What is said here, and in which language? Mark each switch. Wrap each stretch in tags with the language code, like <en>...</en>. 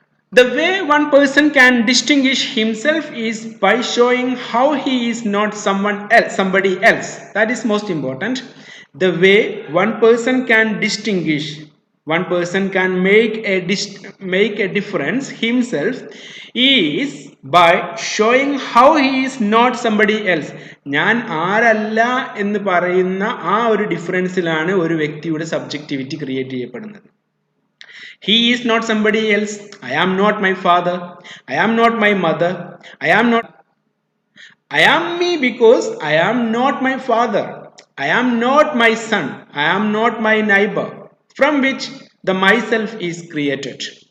<en>The way one person can distinguish himself is by showing how he is not somebody else. That is most important. The way one person can distinguish, one person can make a difference himself is by showing how he is not somebody else.</en> <ml>ഞാൻ ആരല്ല എന്ന് പറയുന്ന ആ ഒരു ഡിഫറൻസിലാണ് ഒരു വ്യക്തിയുടെ subjectivity create ചെയ്യപ്പെടുന്നത്.</ml> <en>He is not somebody else. I am not my father, I am not my mother, I am me because I am not my father, I am not my son, I am not my neighbor, from which the myself is created.</en>